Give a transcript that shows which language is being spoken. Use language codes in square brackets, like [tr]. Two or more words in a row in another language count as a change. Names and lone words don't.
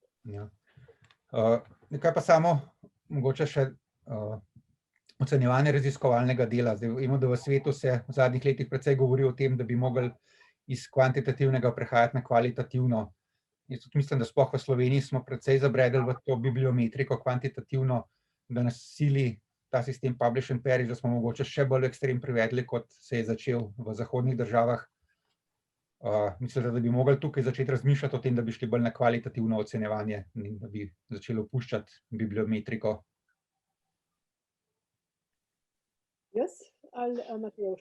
[sl] Nekaj pa samo, mogoče še ocenjevanje raziskovalnega dela. Zdaj vemo, da v svetu se v zadnjih letih precej govori o tem, da bi mogli iz kvantitativnega prehajati na kvalitativno. Jaz tudi mislim, da sploh v Sloveniji smo precej zabredli v to bibliometriko kvantitativno, da nas sili ta sistem [en] publish and perish, [sl] da smo mogoče še bolj ekstrem privedli, kot se je začel v zahodnih državah. Mislim, da bi mogli tukaj začeti razmišljati o tem, da bi šli bolj na kvalitativno ocenjevanje in da bi začeli opuščati bibliometriko. Jaz ali Matevž?